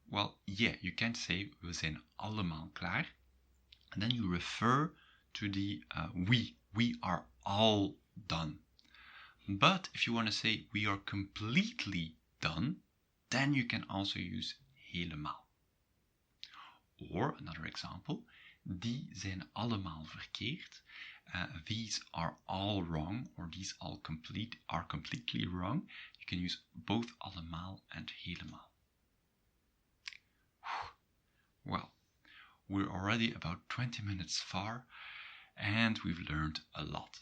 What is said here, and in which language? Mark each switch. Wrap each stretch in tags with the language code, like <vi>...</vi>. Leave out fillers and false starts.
<en>Well, yeah, you can say</en> <nl>we zijn allemaal klaar.</nl> <en>And then you refer to the we are all done. But if you want to say we are completely done, then you can also use helemaal. Or another example,</en> <nl>die zijn allemaal verkeerd.</nl> <en>These are all wrong, or these are completely wrong. You can use both allemaal and helemaal. we're already about 20 minutes far, and we've learned a lot.</en>